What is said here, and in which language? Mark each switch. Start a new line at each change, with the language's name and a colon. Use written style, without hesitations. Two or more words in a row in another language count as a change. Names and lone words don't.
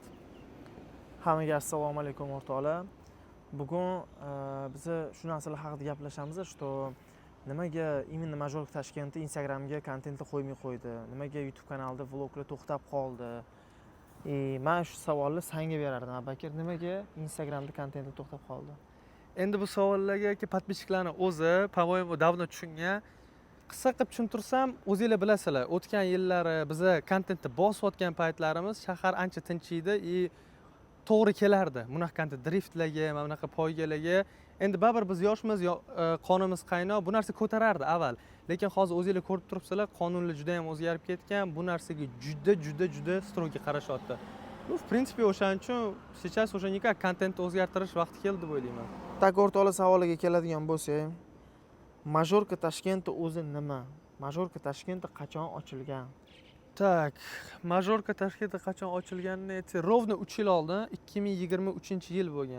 Uzbek: Hammaga assalomu alaykum o'rtoqlar. Bugun biz shu narsalar haqida gaplashamiz, что nimaga именно Majorka Tashkent Instagramga kontentni qo'ymay qo'ydi? Nimaga YouTube kanalida vloglar to'xtab qoldi? Men shu savolni senga berardim, Abakir. Nimaga Instagramda kontentni to'xtab qoldi? Endi bu savollarga podpисчикларning o'zi,
Russian: по-моему,
Uzbek: davno tushungan. Qisqa qilib tushuntirsam, o'zingizlar bilasizlar, o'tgan yillari biz kontentni bosayotgan paytlarimiz shahar ancha tinch edi, to'g'ri kelardi. Bunaqa driftlarga, mana bunaqa poygalarga. Endi baribir biz yoshmiz, qonimiz qaynoq, bu narsa ko'tarardi avval. Lekin hozir o'zingizlar ko'rib turibsizlar, qonunlar juda ham o'zgarib ketgan. Bu narsaga juda strogi qarashyapti.
Russian: В принципе,
Uzbek: o'shaning uchun
Russian: сейчас уже никак
Uzbek: kontentni o'zgartirish vaqti keldi deb o'ylayman. Tak o'rtoqlar savoliga keladigan bo'lsak, Majorka Tashkent o'zi nima? Majorka Tashkent qachon ochilgan? Tak, Majorka Tashkentda qachon ochilganini aytsak, rovno 3 yil oldin, 2023-yil bo'lgan.